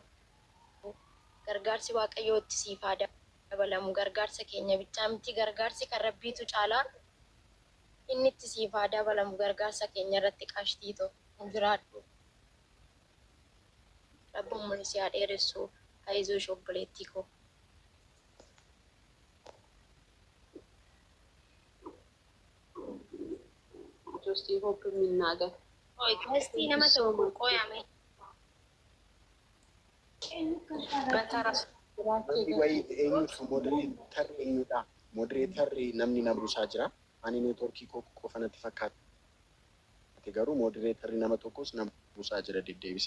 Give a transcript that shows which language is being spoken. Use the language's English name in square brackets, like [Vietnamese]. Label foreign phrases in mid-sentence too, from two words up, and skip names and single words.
[Oromo] Gargaarsi Waaqayyootti siif haa dabalamu. Gargaarsa keenya bichaa miti gargaarsi kan Rabbiitu caalaa inni itti siif haa dabalamu. Gargaarsa keenya irratti qashtiitoo hin jiraadhu. Rabbummaan si haa dheeressu. Haayizoo shobboleettii koo. [English] Just hope የሚናገር [Oromo] እስቲ nama ta'u qoyame. Moderatorri namni na buusaa jira. Ani neetworkii koo qofa natti fakkaate garuu moderatorri nama tokkos na buusaa jira deddeebise.